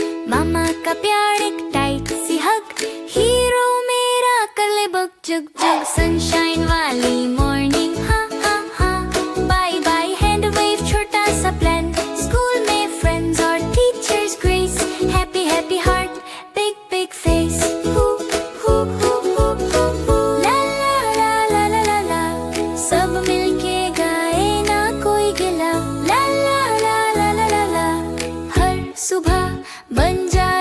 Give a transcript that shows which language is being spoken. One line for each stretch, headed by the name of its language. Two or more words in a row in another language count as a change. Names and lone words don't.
Hindi: मामा का प्यार एक टाइट सी हग, हीरो मेरा कर ले बग जग जग। सनशाइन वाली मॉर्निंग, हाँ हाँ हाँ।
English: bye bye hand wave,
Hindi: छोटा सा प्लान। स्कूल में फ्रेंड्स और टीचर्स ग्रेस।
English: happy happy heart, big big face. ला ला ला ला ला ला ला,
Hindi: सब मिलके गाए ना कोई गिला। ला ला ला ला ला ला ला, हर सुबह बन